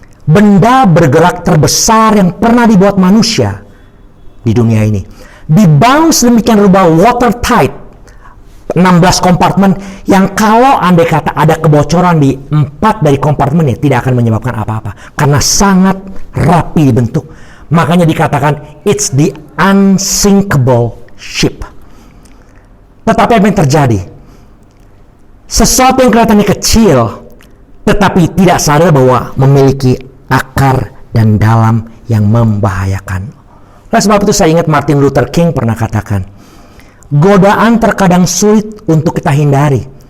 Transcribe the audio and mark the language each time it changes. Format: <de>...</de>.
<id>Benda bergerak terbesar yang pernah dibuat manusia di dunia ini. Dibangun sedemikian rupa watertight, 16 kompartemen yang kalau andai kata ada kebocoran di 4 dari kompartemennya tidak akan menyebabkan apa-apa karena sangat rapi dibentuk. Makanya dikatakan</id> <en>it's the unsinkable ship.</en> <id>Tetapi apa yang terjadi? Sesuatu yang kelihatannya kecil tetapi tidak sadar bahwa memiliki akar dan dalam yang membahayakan. Oleh sebab itu saya ingat Martin Luther King pernah katakan, godaan terkadang sulit untuk kita hindari.</id>